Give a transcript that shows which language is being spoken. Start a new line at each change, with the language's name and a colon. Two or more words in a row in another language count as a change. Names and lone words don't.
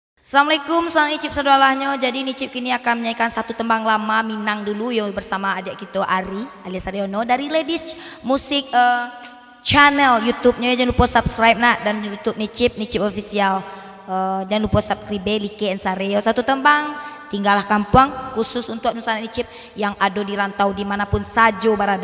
Indonesian: Assalamualaikum, salam icip saudalahnya. Jadi Nicip kini akan menyanyikan satu tembang lama Minang dulu yo bersama adik kita Ari alias Aryono dari Ladies Musik channel YouTube-nya. Jangan lupa subscribe nak, dan YouTube Nicip Official. Jangan lupa
English: subscribe like and share.
Indonesian: Satu tembang Tinggallah Kampung khusus untuk Nusana Nicip yang ada di rantau dimanapun sajo berada.